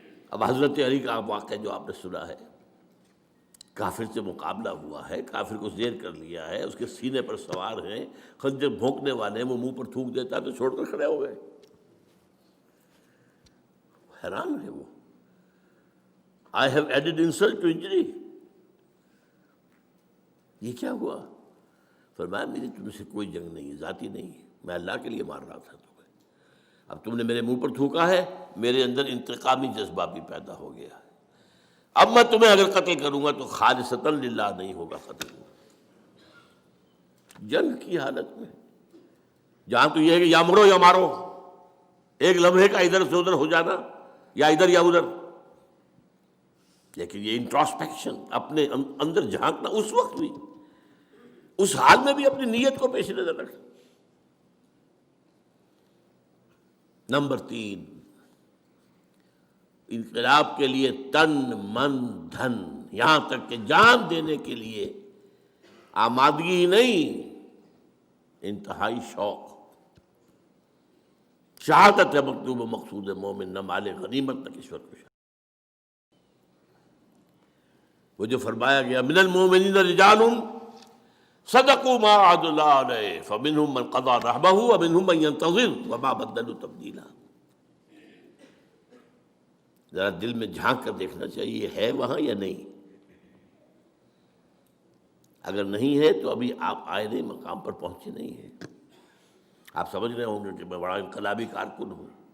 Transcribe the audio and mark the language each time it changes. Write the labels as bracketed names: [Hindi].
[Urdu] اب حضرت علی کا واقعہ جو آپ نے سنا ہے، کافر سے مقابلہ ہوا ہے، کافر کو زیر کر لیا ہے، اس کے سینے پر سوار ہیں، خنجر بھونکنے والے ہیں، وہ منہ پر تھوک دیتا ہے تو چھوڑ کر کھڑے ہو گئے. حیران ہے وہ. [English] I have added insult to injury. [Urdu] یہ کیا ہوا؟ فرمایا میری تم سے کوئی جنگ نہیں ہے، ذاتی نہیں ہے، میں اللہ کے لیے مار رہا تھا تمہیں. اب تم نے میرے منہ پر تھوکا ہے، میرے اندر انتقامی جذبہ بھی پیدا ہو گیا ہے. اب میں تمہیں اگر قتل کروں گا تو خالصتاً للہ نہیں ہوگا قتل. جنگ کی حالت میں جہاں تو یہ ہے کہ یا مرو یا مارو، ایک لمحے کا ادھر سے ادھر ہو جانا، یا ادھر یا ادھر. لیکن یہ انٹراسپیکشن، اپنے اندر جھانکنا، اس وقت بھی، اس حال میں بھی اپنی نیت کو پیش نظر رکھنا. نمبر 3، انقلاب کے لیے تن من دھن، یہاں تک کہ جان دینے کے لیے آمادگی ہی نہیں، انتہائی شوق. شہادت ہے مطلوب و مقصود مومن، نہ مال غنیمت نہ کشور کشائی. وہ جو فرمایا گیا [Arabic] من المؤمنین رجال صدقوا ما عهد الله علیہ فمنهم من قضى نحبه ومنهم من ينتظر وما بدلوا تبدیلا. [Urdu] ذرا دل میں جھانک کر دیکھنا چاہیے ہے وہاں یا نہیں. اگر نہیں ہے تو ابھی آپ آئے مقام پر پہنچے نہیں ہیں. آپ سمجھ رہے ہوں گے کہ میں بڑا انقلابی کارکن ہوں.